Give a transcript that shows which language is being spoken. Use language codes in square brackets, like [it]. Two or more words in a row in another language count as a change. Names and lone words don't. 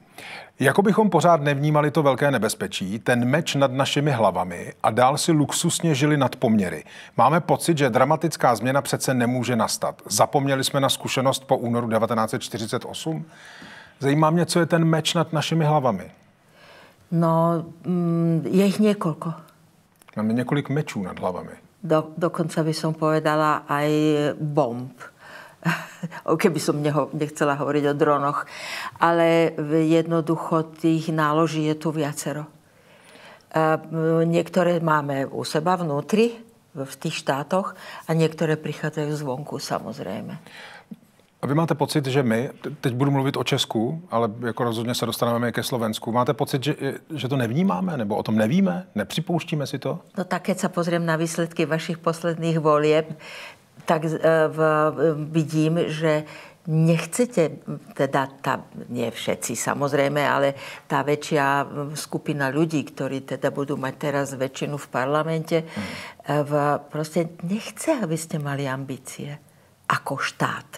[cs] Jako bychom pořád nevnímali to velké nebezpečí, ten meč nad našimi hlavami a dál si luxusně žili nad poměry. Máme pocit, že dramatická změna přece nemůže nastat. Zapomněli jsme na zkušenost po únoru 1948? Zajímá mě, co je ten meč nad našimi hlavami. No, [sk] je ich niekoľko. [cs] Máme několik mečů nad hlavami. [sk] Dokonca by som povedala aj bomb. Keby som nechcela hovoriť o dronoch. Ale jednoducho tých náloží je tu viacero. Niektoré máme u seba vnútri, v tých štátoch, a niektoré prichádzajú zvonku, samozrejme. [cs] A vy máte pocit, že my, teď budu mluvit o Česku, ale jako rozhodně se dostaneme ke Slovensku, máte pocit, že to nevnímáme, nebo o tom nevíme, nepřipouštíme si to? [sk] No tak, keď sa pozriem na výsledky vašich posledných volieb, tak vidím, že nechcete, teda nie všetci samozrejme, ale tá väčšia skupina ľudí, ktorí teda budú mať teraz väčšinu v parlamente, proste nechce, aby ste mali ambície ako štát.